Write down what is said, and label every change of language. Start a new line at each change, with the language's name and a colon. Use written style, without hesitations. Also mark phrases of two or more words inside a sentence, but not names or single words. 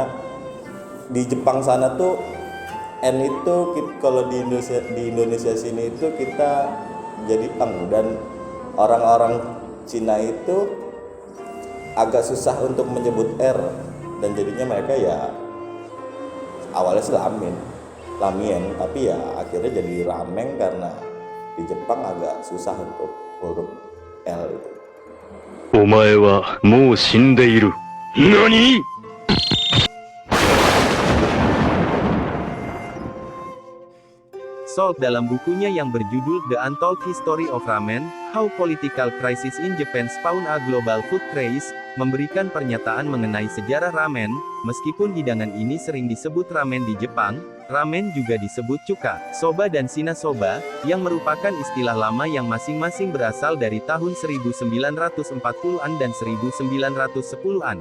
Indonesian: di Jepang sana tuh N itu kalau di Indonesia sini itu kita jadi eng, dan orang-orang Cina itu agak susah untuk menyebut R, dan jadinya mereka ya awalnya sih lamien, tapi ya akhirnya jadi rameng karena di Jepang agak susah untuk huruf L itu.
Japanese: お前はもう死んでいる。何？
Indonesian: Salt dalam bukunya yang berjudul The Untold History of Ramen, How Political Crisis in Japan Spawned a Global Food Craze, memberikan pernyataan mengenai sejarah ramen. Meskipun hidangan ini sering disebut ramen di Jepang, ramen juga disebut chuka, soba dan shina soba, yang merupakan istilah lama yang masing-masing berasal dari tahun 1940-an dan 1910-an.